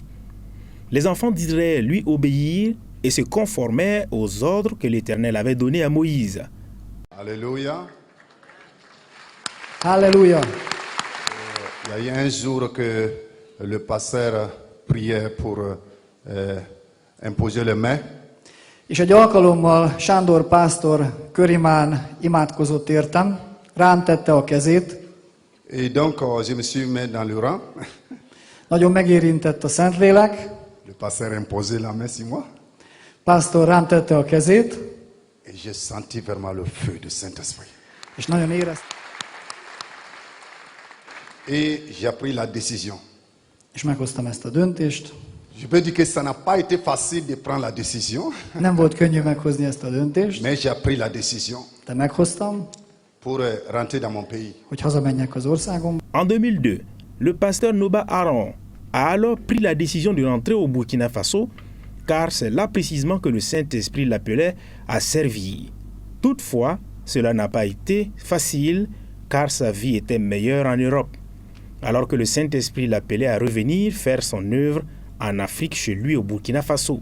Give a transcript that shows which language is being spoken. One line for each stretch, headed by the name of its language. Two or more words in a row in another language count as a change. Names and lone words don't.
French: Les enfants d'Israël lui obéirent et se conformaient aux ordres que l'Éternel avait donnés à Moïse. Alléluia. Alléluia. Il y a eu un jour que le pasteur priait pour imposer les mains.
Hungarian: És egy alkalommal Sándor pásztor Körimán imádkozott értem, rám tette a kezét.
French: Et donc, je me suis mis dans le rang.
Hungarian: Nagyon megérintett a Szentlélek.
French: Le pasteur a imposé la main sur moi.
Hungarian: Pásztor rám tette a kezét.
French: Et j'ai senti vraiment le feu du Saint-Esprit.
Hungarian: És nagyon éreztem.
French: Et j'ai pris la décision.
Hungarian: És meghoztam ezt a döntést.
French: Je peux dire que ça n'a pas été facile de prendre la décision.
Hungarian: Nem volt könnyű meghozni ezt a döntést,
French: Mais j'ai pris la décision
Hungarian: de meghoztam,
French: pour rentrer dans mon pays.
Hungarian: hogy hazamenjek az országomba.
French: En 2002, le pasteur Noba Aaron a alors pris la décision de rentrer au Burkina Faso car c'est là précisément que le Saint-Esprit l'appelait à servir. Toutefois, cela n'a pas été facile car sa vie était meilleure en Europe, alors que le Saint-Esprit l'appelait à revenir faire son œuvre en Afrique chez lui au Burkina Faso.